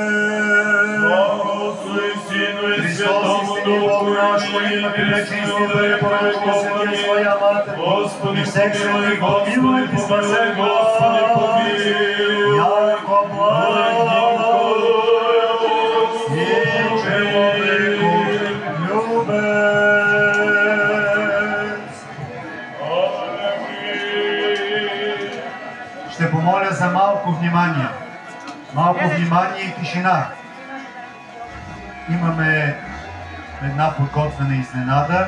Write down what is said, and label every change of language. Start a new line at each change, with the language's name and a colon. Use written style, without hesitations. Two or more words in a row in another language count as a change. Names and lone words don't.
Church Slavic: Слава Отцу и Сину и Святому Духу, и пречистия Богородица Своя Мати, Господи, всех помилуй, святых помилуй, и спаси Господи, помилуй. Яко благ и человеку любец.
Bulgarian: Ще помоля за малко внимание. Малко внимание и тишина. Имаме една подготвена изненада.